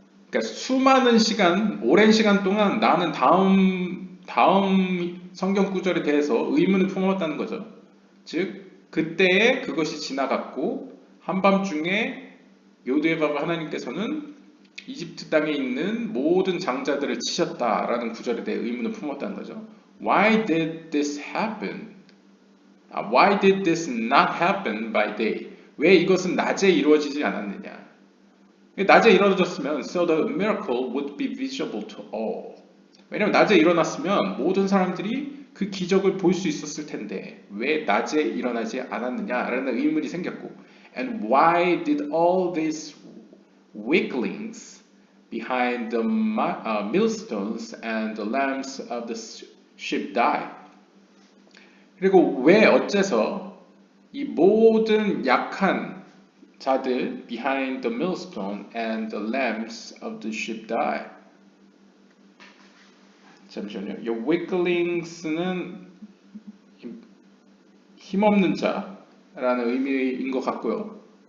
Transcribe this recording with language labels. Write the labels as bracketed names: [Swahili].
[Korean] 그러니까 수많은 시간, 오랜 시간 동안 나는 다음 성경 구절에 대해서 의문을 품었다는 거죠. 즉 그때에 그것이 지나갔고 한밤중에 요드에바가 하나님께서는 이집트 땅에 있는 모든 장자들을 치셨다라는 구절에 대해 의문을 품었다는 거죠. [English] Why did this happen? Why did this not happen by day? [Korean] 왜 이것은 낮에 이루어지지 않았느냐? 낮에 이루어졌으면 [English] so the miracle would be visible to all. [Korean] 왜냐면 낮에 일어났으면 모든 사람들이 그 기적을 볼 수 있었을 텐데 왜 낮에 일어나지 않았느냐라는 의문이 생겼고 [English] And why did all these weaklings behind the millstones and the lamps of the ship die? [Korean] 그리고 왜 어째서 이 모든 약한 자들 [English] behind the millstone and the lamps of the ship die? [Korean] 잠시만요. 이 weaklings는 힘없는 자라는 의미인 것 같고요.